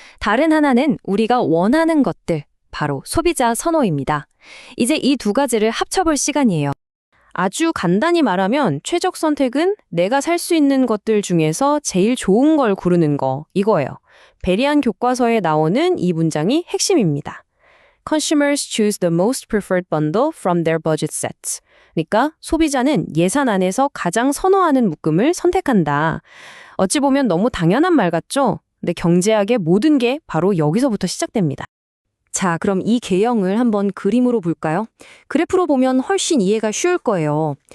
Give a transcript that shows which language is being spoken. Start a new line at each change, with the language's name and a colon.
Korean: 다른 하나는 우리가 원하는 것들, 바로 소비자 선호입니다. 이제 이 2가지를 합쳐볼 시간이에요. 아주 간단히 말하면 최적 선택은 내가 살 수 있는 것들 중에서 제일 좋은 걸 고르는 거, 이거예요. 베리안 교과서에 나오는 이 문장이 핵심입니다.
English: Consumers choose the most preferred bundle from their budget sets.
Korean: 그러니까 소비자는 예산 안에서 가장 선호하는 묶음을 선택한다. 어찌 보면 너무 당연한 말 같죠? 근데 경제학의 모든 게 바로 여기서부터 시작됩니다. 자, 그럼 이 개형을 한번 그림으로 볼까요? 그래프로 보면 훨씬 이해가 쉬울 거예요.